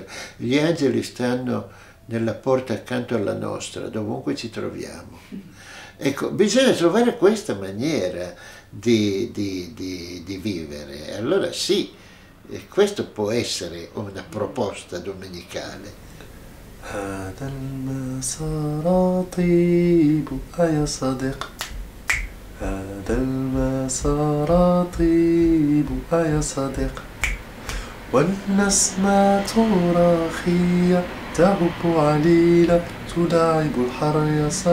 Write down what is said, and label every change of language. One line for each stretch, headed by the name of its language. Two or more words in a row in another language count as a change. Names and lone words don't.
Italian: Gli angeli stanno nella porta accanto alla nostra, dovunque ci troviamo. Ecco, bisogna trovare questa maniera di vivere. Allora sì, questo può essere una proposta domenicale.
Arabic: هذا المسار طيب يا صديق هذا المسار طيب يا صديق والنسمة راخية تهب عليلة تداعب الحر يا